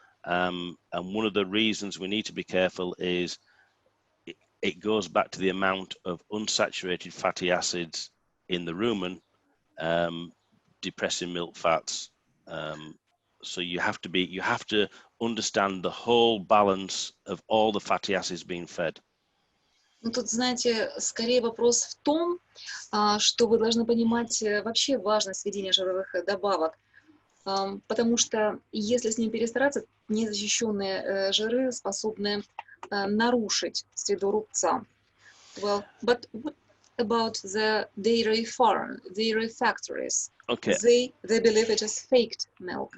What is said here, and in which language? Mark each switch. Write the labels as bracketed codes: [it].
[en] And one of the reasons we need to be careful is it goes back to the amount of unsaturated fatty acids in the rumen, depressing milk fats. So you have to understand the whole balance of all the fatty acids being fed. [ru] Ну, тут, знаете, скорее вопрос в том, что вы должны понимать вообще важность введения жировых добавок, потому что если с ним перестараться, незащищенные жиры способны нарушить среду рубца. [en] Well, but what about the dairy factories? Okay. They believe it is faked milk.